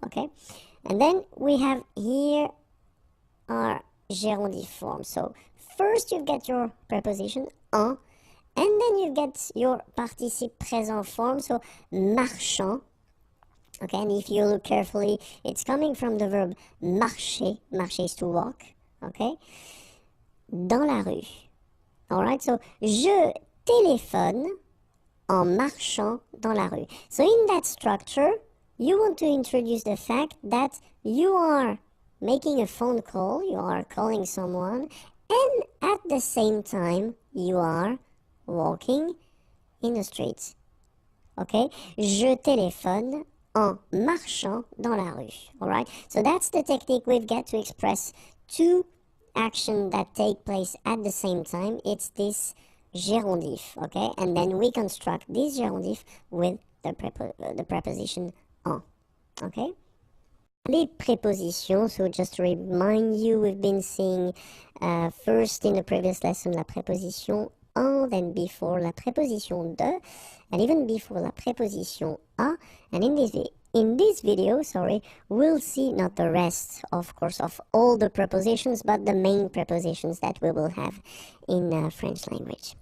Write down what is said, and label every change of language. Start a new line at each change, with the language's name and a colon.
English: Okay, and then we have here our gérondif form. So first you get your preposition en, and then you get your participe présent form. So marchand. Okay, and if you look carefully, it's coming from the verb marcher. Marcher is to walk. Okay.
French: Dans la rue. Alright, so je téléphone en marchant dans la rue.
English: So in that structure, you want to introduce the fact that you are making a phone call, you are calling someone, and at the same time, you are walking in the streets. Okay?
French: Je téléphone en marchant dans la rue.
English: Alright? So that's the technique we've got to express two action that take place at the same time. It's this gérondif, okay? And then we construct this gérondif with the preposition en, okay? Les prépositions, so just to remind you, we've been seeing first in the previous lesson
French: la préposition en,
English: then before
French: la préposition de,
English: and even before
French: la préposition a,
English: and in this video, we'll see not the rest, of course, of all the prepositions, but the main prepositions that we will have in French language.